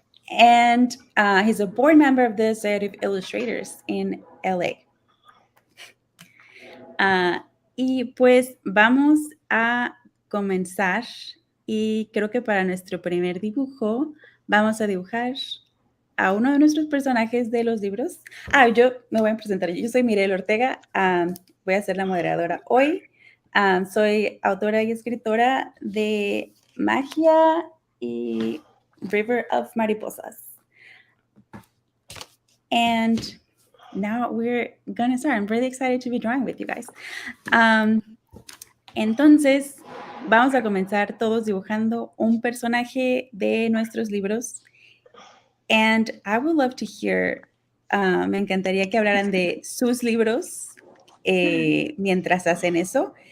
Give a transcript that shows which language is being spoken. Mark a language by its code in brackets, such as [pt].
[en] And he's a board member of the Society of Illustrators in LA. [es] Y pues vamos a comenzar y creo que para nuestro primer dibujo vamos a dibujar a uno de nuestros personajes de los libros. Yo me voy a presentar. Yo soy Mirel Ortega. Voy a ser la moderadora hoy. Soy autora y escritora de Magia y River of Mariposas. [en] And now we're going to start. I'm really excited to be drawing with you guys. [es] Entonces, vamos a comenzar todos dibujando un personaje de nuestros libros. [en] And I would love to hear, [es] me encantaría que hablaran de sus libros mientras hacen eso.